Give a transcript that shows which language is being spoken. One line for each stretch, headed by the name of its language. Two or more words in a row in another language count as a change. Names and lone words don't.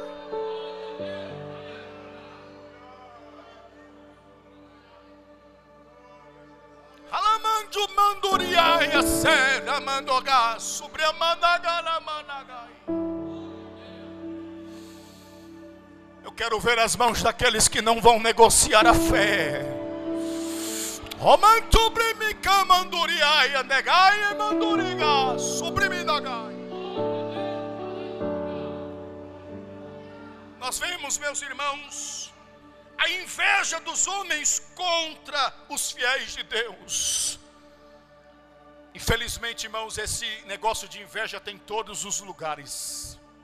Portuguese: Alamandu manduriaia serra mandoga sobre a managara managai. Eu quero ver as mãos daqueles que não vão negociar a fé. Romantubrimica manduriaia negaia manduriga sobre minagai. Nós vemos, meus irmãos, a inveja dos homens contra os fiéis de Deus. Infelizmente, irmãos, esse negócio de inveja tem em todos os lugares.